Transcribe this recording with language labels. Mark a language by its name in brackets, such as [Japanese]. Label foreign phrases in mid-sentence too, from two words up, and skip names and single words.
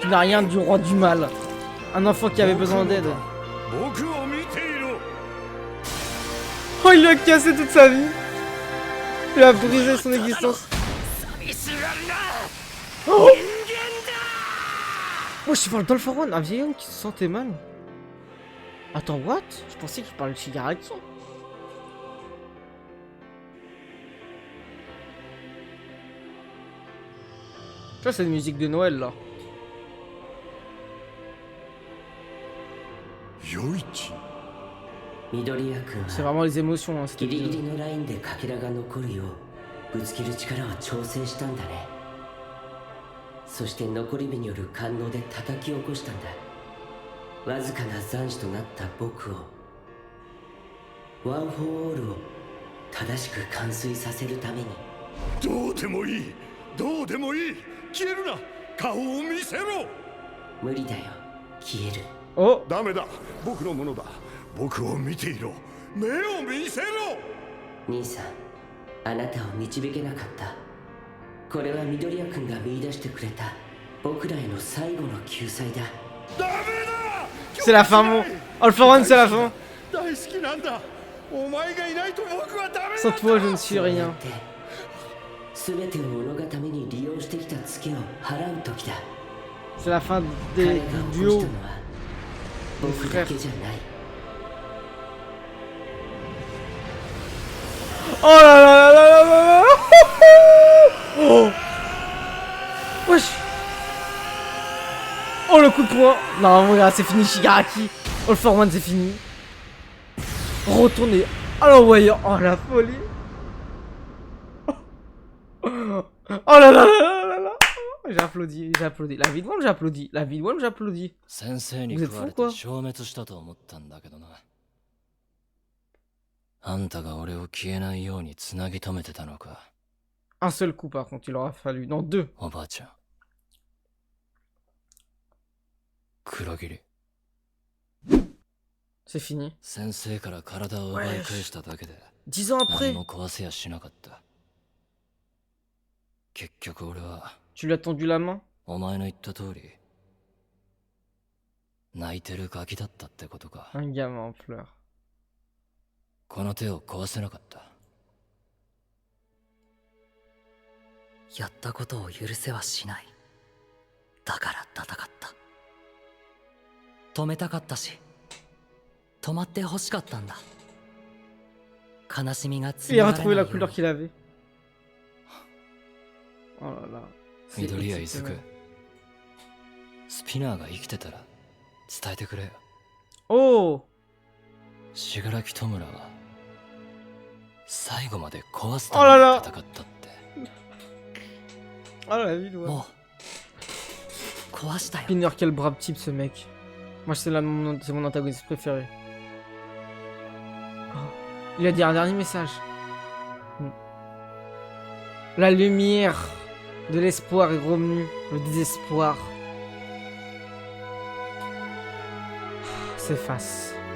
[French] Il [Japanese] ない。 [French] n'a rien du roi du mal. Un enfant qui avait besoin d'aide. [Japanese] 僕を見ていろ。 [French] Oh, il lui a cassé toute sa vie. Il a brisé son existence. [Japanese] 寂しがるな。 Oh! 人間だ。 [French] Moi, je parle d'Alpharon, un vieil homme qui se sentait mal. Attends, what? Je pensais qu'il parlait de Shigaraki. Tu vois, c'est une musique de Noël là. [Japanese] 余一。緑谷君 [French] C'est [Japanese] は [French] vraiment les émotions, hein, cet [Japanese] ギリギ [French] épisode. [Japanese] リのラインでかけらが残るようぶつける力を調整したんだね。そして残り火による感動で叩き起こしたんだ。わずかな残滓となった僕をワン・フォー・オールを正しく完遂させるために。どうでもいい。どうでもいい。消えるな。顔を見せろ。無理だよ、消える。 Oh! ダメだ。僕のものだ。僕を見ていろ。目を見せろ。兄さん、あなたを導けなかった。これは緑谷君が見出してくれた僕らへの最後の救済だ。ダメだ。 [French] C'est la fin, mon. Alpharon, c'est la fin. [Japanese] 大好きなんだ。お前がいないと僕はダメだ。 [French] Sans toi, je ne suis [Japanese] そうや [French] rien. [Japanese] って全てを己がために利用してきたツケを払う時だ。 [French] C'est la fin [Japanese] 彼 [French] des [Japanese] が起こ [French] duos. [Japanese] したのは僕だけじゃない。 [French] Oh là là là là là là. Oh. Wesh. Oh le coup de poing. Non mon gars, c'est fini Shigaraki. All for One, c'est fini. Retourner à l'envoyeur. Oh la folie. Oh là là là là là. J'ai applaudi, j'ai applaudi. La vie de One, j'applaudis. La vie de One, j'applaudis. [Japanese] 先生に [French] Vous [Japanese] 食 [French] êtes [Japanese] わ [French] fou [Japanese] れ [French] quoi? [Japanese] て消滅したと思ったんだけどな。あんたが俺を消えないようにつなぎ止めてたのか。 [French] Un seul coup par contre, il aura fallu. Non, deux. [Japanese] おばあちゃん。黒霧。 [French] C'est fini. [Japanese] 先生から体を奪い返しただけで [French] 10 ans [Japanese] 何 [French] après, [Japanese] も壊せやしなかった。結局俺は [French] tu lui as tendu la main. [Japanese] お前の言った通り泣いてるガキだったってことか。 [French] Un gamin en pleurs. [Japanese] この手を壊せなかった。やったことを許せはしない。だから戦った。止めたかったし、止まって欲しかったんだ。悲しみが [French] Il [Japanese] 募 [French] a [Japanese] られ [French] retrouvé [Japanese] な [French] la [Japanese] いよう [French] couleur [Japanese] に。 [French] qu'il avait. Oh là là. C'est [Japanese] 緑谷伊豆 [French] exceptionnel. [Japanese] くスピナーが生きてたら伝えてくれよ。 Oh! 信楽弔は最後まで壊すあららために戦ったって。 [French] Oh la vie, ouais. [Japanese] もう壊したよ。 [French] Spinner, quel brave type ce mec. Moi, c'est mon antagoniste préféré. Oh. Il a dit un dernier message. La lumière de l'espoir est revenue. Le désespoir s'efface.